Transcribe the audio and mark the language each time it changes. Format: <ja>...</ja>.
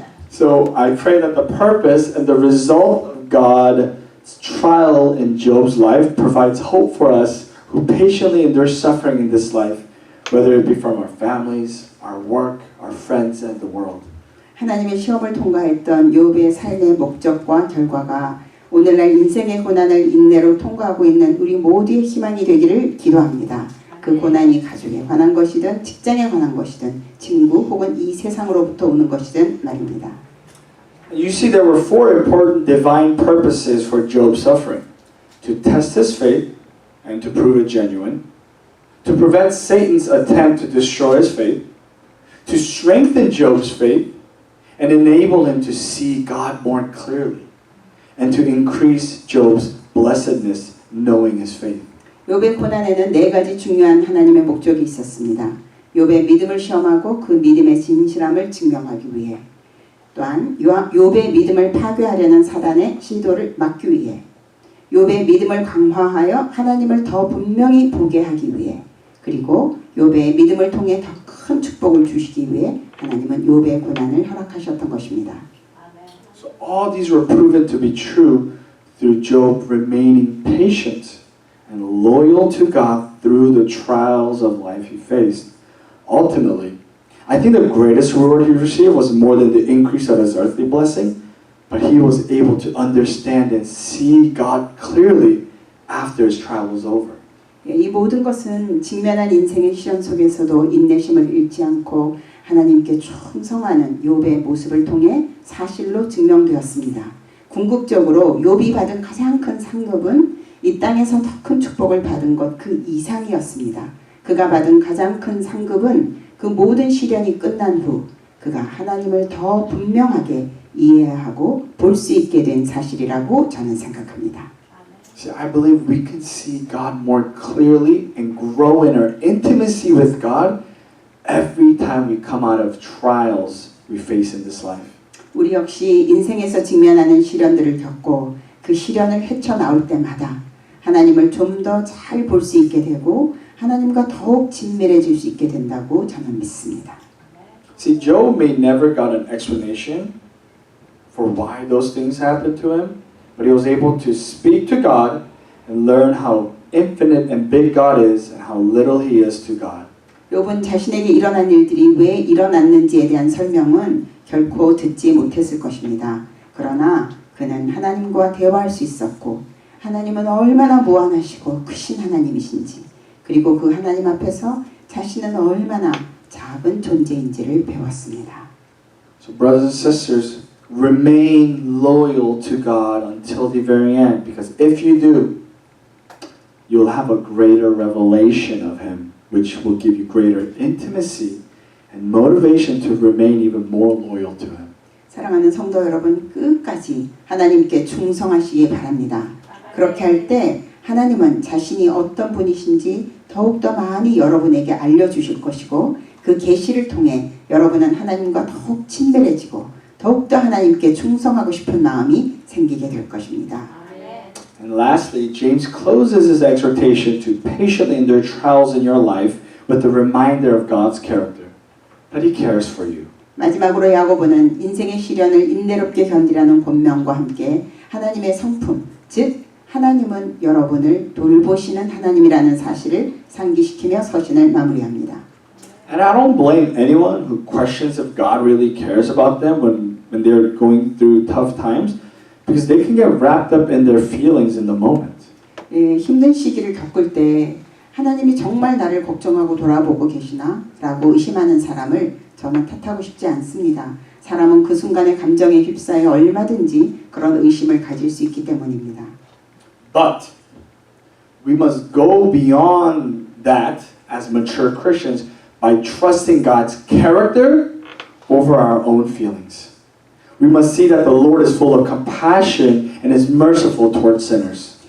<en>So I pray that the purpose and the result of God's trial in Job's life provides hope for us who patiently endure suffering in this life, whether it be from our families, our work, our friends, and the world.</en> <ko>하나님의 시험을 통과했던 욥의 삶의 목적과 결과가 오늘날 인생의 고난을 인내로 통과하고 있는 우리 모두의 희망이 되기를 기도합니다. 그 고난이 가족에 관한 것이든 직장에 관한 것이든 친구 혹은 이 세상으로부터 오는 것이든 말입니다.</ko> <en>You see, there were four important divine purposes for Job's suffering: to test his faith and to prove it genuine, to prevent Satan's attempt to destroy his faith, to strengthen Job's faith and enable him to see God more clearly, and to increase Job's blessedness knowing his faith.</en> <ko>욥의 고난에는 네 가지 중요한 하나님의 목적이 있었습니다. 욥의 믿음을 시험하고 그 믿음의 진실함을 증명하기 위해, 또한 욥의 믿음을 파괴하려는 사단의 시도를 막기 위해, 욥의 믿음을 강화하여 하나님을 더 분명히 보게 하기 위해, 그리고 욥의 믿음을 통해 더 큰 축복을 주시기 위해 하나님은 욥의 고난을 허락하셨던 것입니다.</ko> <en>So all these were proven to be true through Job remaining patient and loyal to God through the trials of life he faced. Ultimately, I think the greatest reward he received was more than the increase of his earthly blessing, but he was able to understand and see God clearly after his trial was over.</en> <ko>이 모든 것은 직면한 인생의 시련 속에서도 인내심을 잃지 않고 하나님께 충성하는 욥의 모습을 통해 사실로 증명되었습니다. 궁극적으로 욥이 받은 가장 큰 상급은 이 땅에서 더 큰 축복을 받은 것 그 이상이었습니다. 그가 받은 가장 큰 상급은 그 모든 시련이 끝난 후 그가 하나님을 더 분명하게 이해하고 볼 수 있게 된 사실이라고 저는 생각합니다.</ko> <en>See, I believe we can see God more clearly and grow in our intimacy with God every time we come out of trials we face in this life.</en> <ko>우리 역시 인생에서 직면하는 시련들을 겪고 그 시련을 헤쳐나올 때마다 하나님을 좀 더 잘 볼 수 있게 되고 하나님과 더욱 친밀해질 수 있게 된다고 저는 믿습니다.</ko> <en>See, Job may never got an explanation for why those things happened to him, but he was able to speak to God and learn how infinite and big God is and how little he is to God.</en> <ko>욥은 자신에게 일어난 일들이 왜 일어났는지에 대한 설명은 결코 듣지 못했을 것입니다. 그러나 그는 하나님과 대화할 수 있었고 하나님은 얼마나 무한하시고 크신 하나님이신지 그리고 그 하나님 앞에서 자신은 얼마나 작은 존재인지를 배웠습니다.</ko> <en>So brothers and sisters, remain loyal to God until the very end, because if you do, you'll have a greater revelation of Him, which will give you greater intimacy and motivation to remain even more loyal to Him.</en> <ko>사랑하는 성도 여러분, 끝까지 하나님께 충성하시기 바랍니다. 그렇게 할 때 하나님은 자신이 어떤 분이신지 더욱더 많이 여러분에게 알려주실 것이고 그 계시를 통해 여러분은 하나님과 더욱 친밀해지고 더욱더 하나님께 충성하고 싶은 마음이 생기게 될 것입니다.</ko> <en>And lastly, James closes his exhortation to patiently endure trials in your life with the reminder of God's character, that He cares for you.</en> <ko>마지막으로 야고보는 인생의 시련을 인내롭게 견디라는 권면과 함께 하나님의 성품, 즉 하나님은 여러분을 돌보시는 하나님이라는 사실을 상기시키며 서신을 마무리합니다.</ko> <en>And I don't blame anyone who questions if God really cares about them when they're going through tough times, because they can get wrapped up in their feelings in the moment.</en> <ko>힘든 시기를 겪을 때 하나님이 정말 나를 걱정하고 돌아보고 계시나? 라고 의심하는 사람을 저는 탓하고 싶지 않습니다. 사람은 그 순간의 감정에 휩싸여 얼마든지 그런 의심을 가질 수 있기 때문입니다.</ko> <en>But we must go beyond that as mature Christians by trusting God's character over our own feelings. We must see that the Lord is full of compassion and is merciful towards sinners.</en>